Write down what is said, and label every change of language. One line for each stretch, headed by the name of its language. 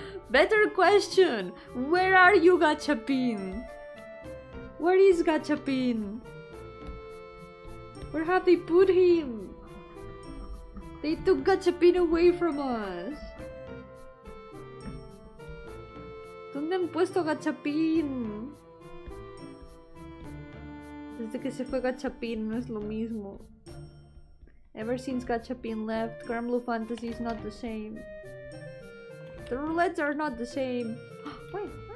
English: Better question! Where are you, Gachapin? Where is Gachapin? Where have they put him? They took Gachapin away from us.
Spanish: ¿Dónde han puesto a Gachapin? Desde que se fue Gachapin no es lo mismo.
English: Ever since Gachapin left, Granblue Fantasy is not the same. The roulettes are not the same. Wait.